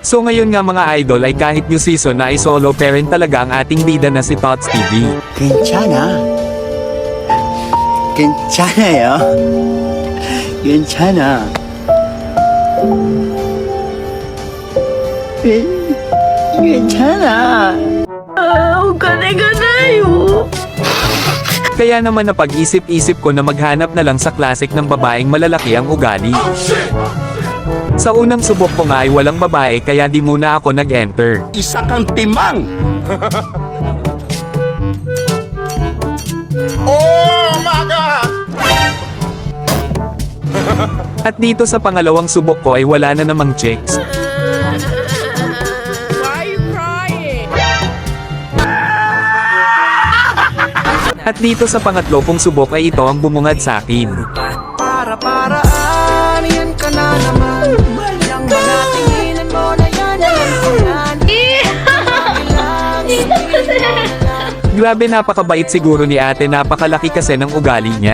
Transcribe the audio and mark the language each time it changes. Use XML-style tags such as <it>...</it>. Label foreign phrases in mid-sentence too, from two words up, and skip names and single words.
<tl>So ngayon nga mga idol ay kahit new season na ay solo parent talaga ang ating bida na si Tots TV.</tl> <ko>괜찮아. 괜찮아요. 괜찮아. 괜찮아. ganay-ganayo.</ko> <tl>Kaya naman napag-isip-isip ko na maghanap na lang sa classic ng babaeng malalaki ang ugali. Sa unang subok ko nga ay walang babae kaya di muna ako nag-enter. Isa kang timang!</tl> <en>Oh my God!</en> <tl>At dito sa pangalawang subok ko ay wala na namang chicks.</tl> <en>Why are you crying?</en> <tl>At dito sa pangatlo kong subok ay ito ang bumungad sa akin. Para-paraan, yan ka na naman. Yang mga tinginan mo na yan, Grabe napakabait siguro ni ate, napakalaki kasi ng ugali niya.</tl>